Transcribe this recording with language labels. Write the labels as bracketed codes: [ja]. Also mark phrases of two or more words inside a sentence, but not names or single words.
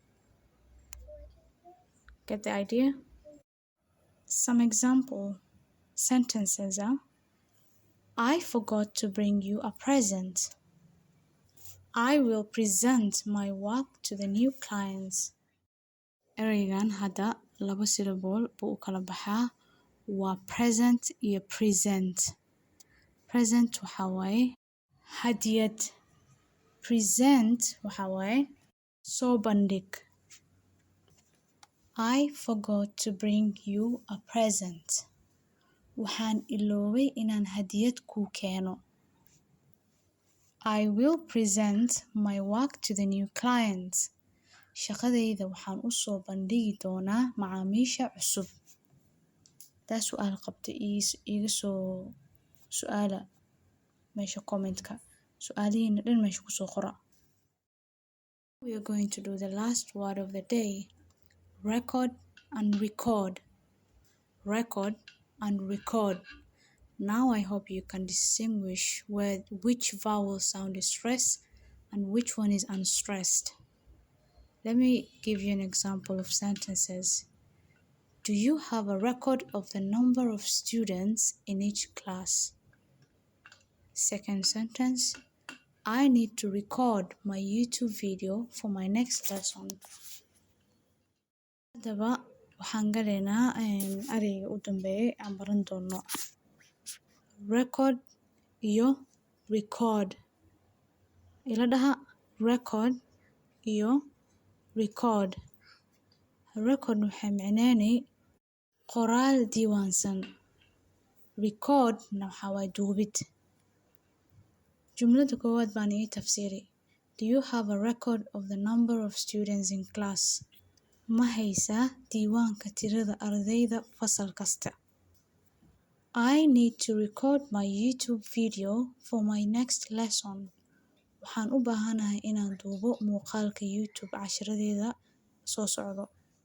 [en] Get the idea? Some example sentences are: I forgot to bring you a present. I will present my work to the new clients. [so] Eraygan hadda 2 syllable buu u kala baxaa. Waa present iyo present. Present waxa waaye hadiyad. Present waxa waaye soo bandhig. [en] I forgot to bring you a present. [so] Waxaan iloobay inaan hadiyad kuu keeno. [en] I will present my work to the new clients. [so] Shaqadayda waxaan u soo bandhigi doonaa macaamiisha cusub. Taa su'aal qabta iga soo su'aala meesha comment-ka. Su'aalihiina dhan meesha ku soo qora. [en] We are going to do the last word of the day. Record and record. Record and record. Now I hope you can distinguish which vowel sound is stressed and which one is unstressed. Let me give you an example of sentences. Do you have a record of the number of students in each class? Second sentence. I need to record my YouTube video for my next lesson. [so] Hadaba waxaan galaynaa erayga u dambeeyay aan baran doono. Record iyo record. Ila dhaha record iyo record. Record waxay macnaynay qoraal diiwaansan. Record na waxaa waay duubid. Jumlada koowaad baan ii tafsiiri. [en] Do you have a record of the number of students in class? [so] Ma haysaa diiwaanka tirada ardayda fasal kasta. [en] I need to record my YouTube video for my next lesson. [so] Waxaan u baahanahay inaan duubo muuqaalka YouTube cashiradeeda soo socdo.